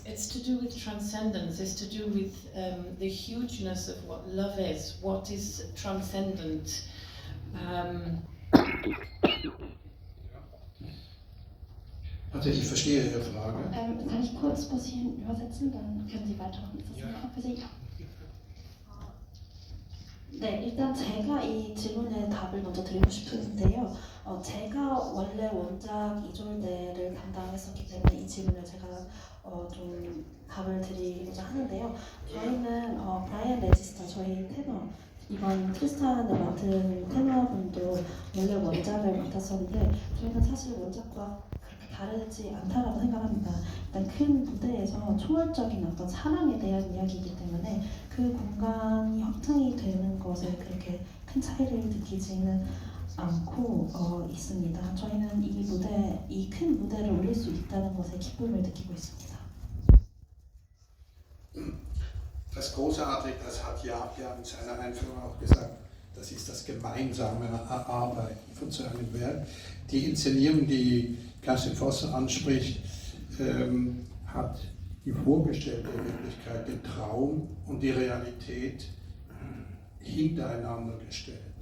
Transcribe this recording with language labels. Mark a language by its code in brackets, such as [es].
[en] It's to do with transcendence, it's to do with the hugeness of what love is, what is transcendent. [de] Also ich verstehe Ihre Frage. Kann ich kurz bis hierhin übersetzen? Dann können Sie weitermachen. Ist das in Ordnung für Sie? [ko] 네, 일단 제가 이 질문에 답을 먼저 드리고 싶은데요. 제가 원래 원작 이졸데를 담당했었기 때문에 이 질문을 제가 좀 답을 드리고자 하는데요. 저희는 브라이언 레지스터, 저희 테너, 이번 트리스탄을 맡은 테너분도 원래 원작을 맡았었는데 저희는 사실 원작과 그렇게 다르지 않다라고 생각합니다. 일단 큰 무대에서 초월적인 어떤 사랑에 대한 이야기이기 때문에 그 공간이 확장이 되는 것에 그렇게 큰 차이를 느끼지는 않고 있습니다. 저희는 이 큰 무대를 올릴 수 있다는 것에 기쁨을 느끼고 있습니다. [de] Das Großartige, das hat Jaap ja in seiner Einführung auch gesagt, das ist das gemeinsame Arbeiten von so einem Werk. Die Inszenierung, die Kerstin Vossen anspricht, hat die vorgestellte Wirklichkeit, den Traum und die Realität hintereinander gestellt.